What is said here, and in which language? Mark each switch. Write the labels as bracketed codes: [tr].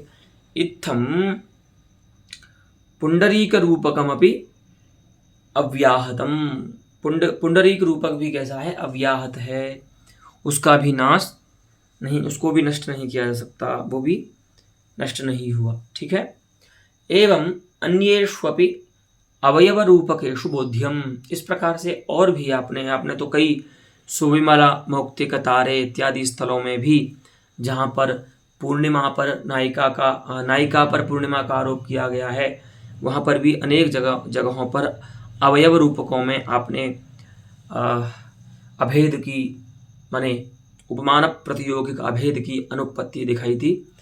[sa] इत्थम पुंडरीक रूपकमपि अव्याहतम। [hi] पुंडरीक रूपक भी कैसा है? अव्याहत है, उसका भी नाश नहीं, उसको भी नष्ट नहीं किया जा सकता, वो भी नष्ट नहीं हुआ। ठीक है। [sa] एवं अन्येष्वपि अवयव रूपकेषु बोध्यम। [hi] इस प्रकार से और भी आपने तो कई सुविमला मौक्तिक तारे इत्यादि स्थलों में भी जहाँ पर पूर्णिमा पर नायिका पर पूर्णिमा का आरोप किया गया है, वहाँ पर भी अनेक जगहों पर अवयव रूपकों में आपने अभेद की माने उपमान प्रतियोगिक अभेद की अनुपत्ति दिखाई थी।